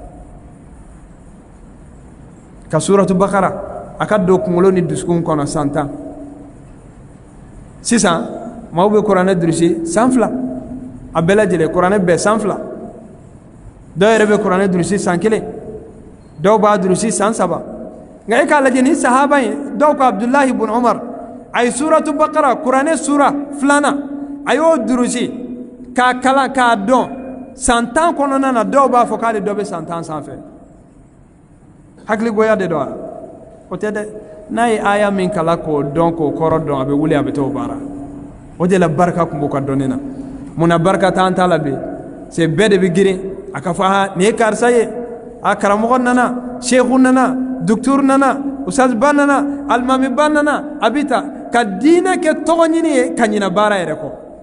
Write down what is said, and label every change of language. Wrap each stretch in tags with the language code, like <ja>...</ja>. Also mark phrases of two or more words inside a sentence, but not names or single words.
<bm>ka suratu bakara a ka don kunkolo ni dusukun kɔnɔ san 10 sisan maaw bɛ kuranɛ durusi san 2 a bɛɛ lajɛlen kuranɛ bɛɛ san 2 dɔw yɛrɛ bɛ kuranɛ durusi san 1 dɔw b'a durusi san 3 nka e k'a lajɛ ni sahaba ye dɔw ko abdullahi ibn umar a ye suratu bakara kuranɛ sura 2nan a y'o durusi k'a kalan k'a dɔn san 10 kɔnɔna na dɔw b'a fɔ k'ale dɔ bɛ san 10 sanfɛ hakiligoya de don wa o tɛ dɛ n'a ye aya min kalan k'o dɔn k'o kɔrɔ dɔn a bɛ wuli a bɛ t'o baara o de la barika tun b'o ka dɔnni na munna barika t'an ta la bi c'est bɛɛ de bɛ girin a ka fɔ nin ye karisa ye a karamɔgɔ nana seku nana docteur nana ustaz ba nana alimami ba nana a bɛ ta ka diinɛ kɛ tɔgɔ ɲini ye ka ɲina baara yɛrɛ kɔ</bm>